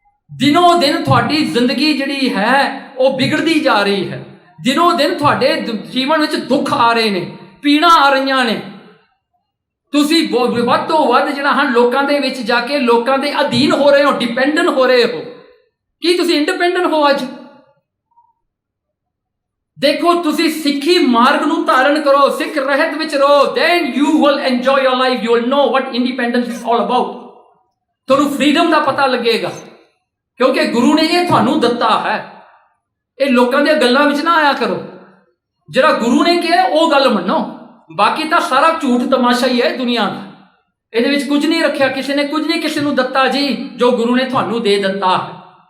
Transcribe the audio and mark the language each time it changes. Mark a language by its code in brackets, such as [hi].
[pa] ਦਿਨੋਂ ਦਿਨ ਤੁਹਾਡੀ ਜ਼ਿੰਦਗੀ ਜਿਹੜੀ ਹੈ ਉਹ ਵਿਗੜਦੀ ਜਾ ਰਹੀ ਹੈ। ਦਿਨੋਂ ਦਿਨ ਤੁਹਾਡੇ ਜੀਵਨ ਵਿੱਚ ਦੁੱਖ ਆ ਰਹੇ ਨੇ, ਪੀੜਾਂ ਆ ਰਹੀਆਂ ਨੇ। ਤੁਸੀਂ ਵੱਧ ਤੋਂ ਵੱਧ ਜਿਹੜਾ ਹਨ ਲੋਕਾਂ ਦੇ ਵਿੱਚ ਜਾ ਕੇ ਲੋਕਾਂ ਦੇ ਅਧੀਨ ਹੋ ਰਹੇ ਹੋ, ਡਿਪੈਂਡੈਂਟ ਹੋ ਰਹੇ ਹੋ। ਕੀ ਤੁਸੀਂ ਇੰਡੀਪੈਂਡੈਂਟ ਹੋ ਅੱਜ? ਦੇਖੋ ਤੁਸੀਂ ਸਿੱਖੀ ਮਾਰਗ ਨੂੰ ਧਾਰਨ ਕਰੋ, ਸਿੱਖ ਰਹਿਤ ਵਿੱਚ ਰਹੋ, [en] then you will enjoy your life, you will know what independence is all about। [pa] ਤੁਹਾਨੂੰ ਫਰੀडम ਦਾ ਪਤਾ ਲੱਗੇਗਾ, ਕਿਉਂਕਿ ਗੁਰੂ ਨੇ ਇਹ ਤੁਹਾਨੂੰ ਦਿੱਤਾ ਹੈ। ਇਹ ਲੋਕਾਂ ਦੀਆਂ ਗੱਲਾਂ ਵਿੱਚ ਨਾ ਆਇਆ ਕਰੋ, ਜਿਹੜਾ ਗੁਰੂ ਨੇ ਕਿਹਾ ਉਹ ਗੱਲ ਮੰਨੋ, ਬਾਕੀ ਤਾਂ ਸਾਰਾ ਝੂਠ ਤਮਾਸ਼ਾ ਹੀ ਹੈ ਦੁਨੀਆ ਦਾ। ਇਹਦੇ ਵਿੱਚ ਕੁਝ ਨਹੀਂ ਰੱਖਿਆ, ਕਿਸੇ ਨੇ ਕੁਝ ਨਹੀਂ ਕਿਸੇ ਨੂੰ ਦਿੱਤਾ ਜੀ, ਜੋ ਗੁਰੂ ਨੇ ਤੁਹਾਨੂੰ ਦੇ ਦਿੱਤਾ ਹੈ।